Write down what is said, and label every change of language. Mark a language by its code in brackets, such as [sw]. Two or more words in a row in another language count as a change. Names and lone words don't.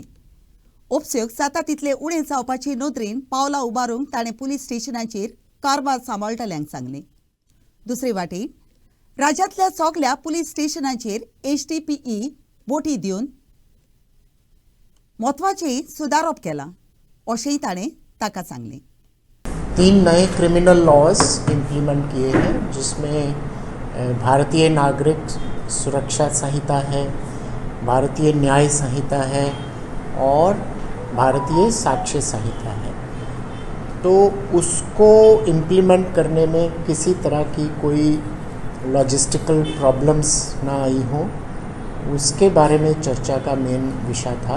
[kok] उपस्योग जाता तितले उणें जावपाची नोंदरीन पावलां उबारूंक ताणें पुलीस स्टेशनाचेर कारभार सांबाळटल्यांक सांगलें. दुसरे वाटेन राज्यांतल्या सगळ्या पुलीस स्टेशनांचेर HDPE बोटी दिवन म्हत्वाचें सुदारप केलां अशेंय ताणें ताका सांगलें. [hi] 3 नए [en] criminal laws implement [hi] किए हैं, जिसमें भारतीय नागरिक सुरक्षा संहिता है, भारतीय न्याय संहिता है और भारतीय साक्ष्य संहिता है. तो उसको इम्प्लीमेंट करने में किसी तरह की कोई [en] logistical problems [hi] ना आई हो, उसके बारे में चर्चा का मेन विषय था.